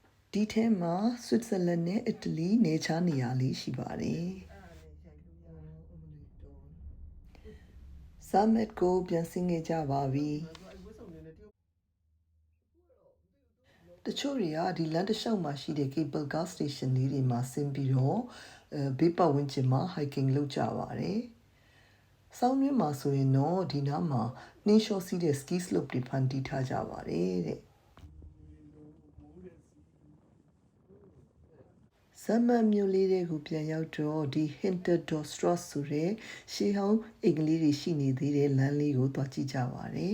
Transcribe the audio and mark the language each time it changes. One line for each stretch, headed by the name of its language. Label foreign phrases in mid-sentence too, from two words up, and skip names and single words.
Burmese: ဒီထဲမှာဆွစ်ဇာလန်နဲ့အီတလီနေခြားနေရာလေးရှိပါတယ်ဆာမက်ကိုပြန်ဆင်းခဲ့ကြပါပြီ တချို့တွေကဒီလမ်းတစ်လျှောက်မှာရှိတဲ့
English: cable car station
Burmese: လေးတွေမှာဆင်းပြီးတော့ဘေးပတ်ဝန်းကျင်မှာ hiking လုပ်ကြပါတယ်ဆောင်းတွင်းမှာဆိုရင်တော့ဒီနားမှာနှင်းလျှောစီးတဲ့
English: ski slope
Burmese: တွေဖန်တီးထားကြပါတယ်တဲ့ဇမန်မြို့လေးတွေကိုပြန်ရောက်တော့ဒီ Hinterdorpsstraat ဆိုတဲ့ရှေးဟောင်းအိမ်ကလေးတွေရှိနေသေးတဲ့လမ်းလေးကိုသွားကြည့်ကြပါတယ်